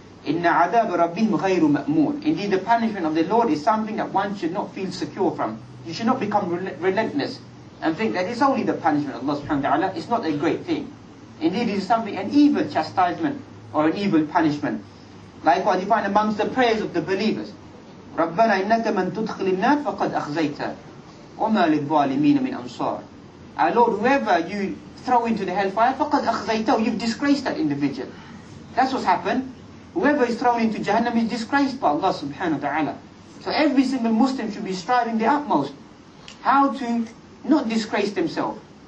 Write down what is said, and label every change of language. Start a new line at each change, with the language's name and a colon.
Arabic: إِنَّ عَذَابَ رَبِّهِمْ غَيْرُ مَأْمُونَ.
English: Indeed, the punishment of the Lord is something that one should not feel secure from. You should not become relentless and think that it's only the punishment of Allah subhanahu wa ta'ala. It's not a great thing. Indeed, it is something, an evil chastisement or an evil punishment. Likewise, you find amongst the prayers of the believers,
Arabic: رَبَّنَا إِنَّكَ مَنْ تُدْخِلِ النَّارِ فَقَدْ أَخْزَيْتَ وَمَا لِلظَّالِمِينَ مِنْ أَنصَارٍ.
English: Our Lord, whoever you throw into the hellfire,
Arabic: فَقَدْ أَخْزَيْتَهُ,
English: you've disgraced that individual. That's what's happened. Whoever is thrown into Jahannam is disgraced by Allah subhanahu wa ta'ala. So every single Muslim should be striving the utmost how to not disgrace themselves.